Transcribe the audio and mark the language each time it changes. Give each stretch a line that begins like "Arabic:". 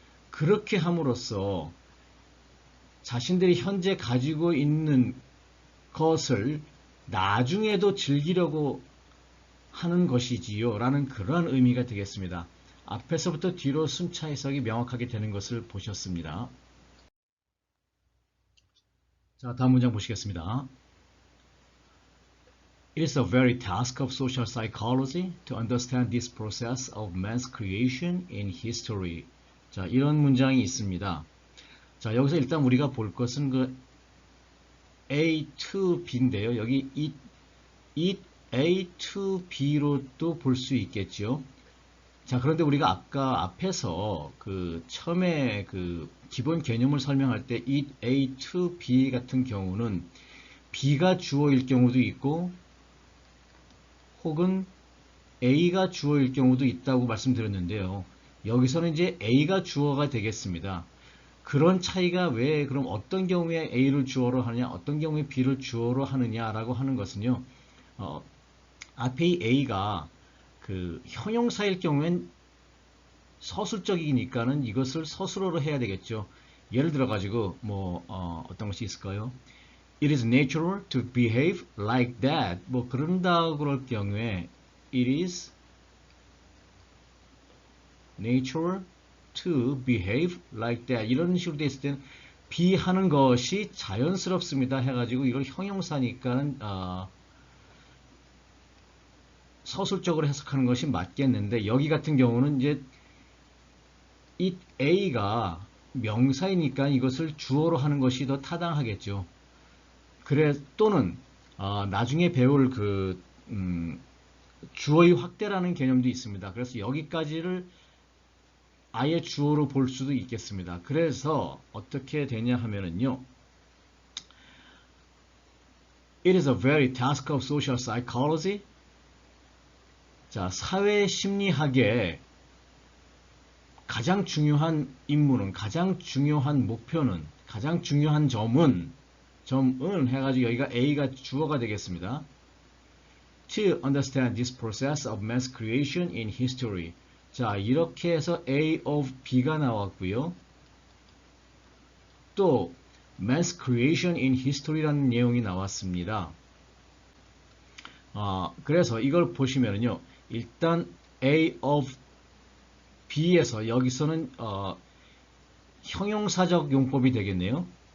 Korean: 그렇게 함으로써 자신들이 현재 가지고 있는 것을 나중에도 즐기려고 하는 것이지요 라는 그러한 의미가 되겠습니다. 앞에서부터 뒤로 순차 해석이 명확하게 되는 것을 보셨습니다. 자, 다음 문장 보시겠습니다.
English: It is the very task of social psychology to understand this process of man's creation in history.
Korean: 자, 이런 문장이 있습니다. 자, 여기서 일단 우리가 볼 것은 그 A to B인데요. 여기 it A to B로도 볼 수 있겠죠. 자, 그런데 우리가 아까 앞에서 그 처음에 그 기본 개념을 설명할 때 it A to B 같은 경우는 B가 주어일 경우도 있고 혹은 A가 주어일 경우도 있다고 말씀드렸는데요. 여기서는 이제 A가 주어가 되겠습니다. 그런 차이가 왜 그럼 어떤 경우에 A를 주어로 하느냐 어떤 경우에 B를 주어로 하느냐라고 하는 것은요. 앞에 A가 그 형용사일 경우엔 서술적이니까는 이것을 서술어로 해야 되겠죠. 예를 들어 가지고 뭐 어떤 것이 있을까요?
English: It is natural to behave like that.
Korean: 뭐 그런다 그럴 경우에
English: it is natural to behave like that.
Korean: 이런 식으로 돼 있을 때는 be 하는 것이 자연스럽습니다 해가지고 이걸 형용사니까는 서술적으로 해석하는 것이 맞겠는데 여기 같은 경우는 이제 it A가 명사이니까 이것을 주어로 하는 것이 더 타당하겠죠. 그래 또는 나중에 배울 그 주어의 확대라는 개념도 있습니다. 그래서 여기까지를 아예 주어로 볼 수도 있겠습니다. 그래서 어떻게 되냐 하면은요.
English: It is a very task of social psychology.
Korean: 자, 사회심리학의 가장 중요한 임무는, 가장 중요한 목표는, 가장 중요한 점은 해가지고 여기가 A가 주어가 되겠습니다.
English: To understand this process of man's creation in history.
Korean: 자, 이렇게 해서 A of B가 나왔고요. 또
English: man's creation in history
Korean: 라는 내용이 나왔습니다. 그래서 이걸 보시면은요. 일단 A of B에서 여기서는 형용사적 용법이 되겠네요.